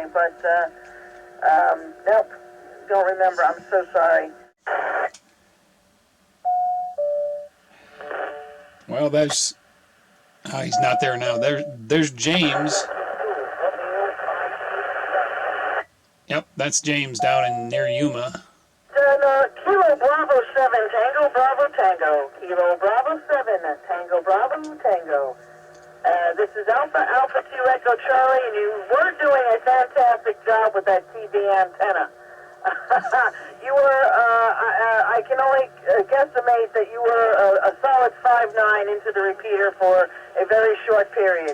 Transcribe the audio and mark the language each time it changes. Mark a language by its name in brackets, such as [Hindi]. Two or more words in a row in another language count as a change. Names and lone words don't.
[English] But nope, don't remember. I'm so sorry. Well, there's... he's not there now. There's James. Yep, that's James down in near Yuma. Then, Kilo Bravo 7, Tango Bravo Tango. Kilo Bravo 7, Tango Bravo Tango. This is Alpha Alpha 2 Echo Charlie, and you were doing a fantastic job with that TV antenna. You were, I can only guesstimate that you were a solid 5'9" into the repeater for a very short period.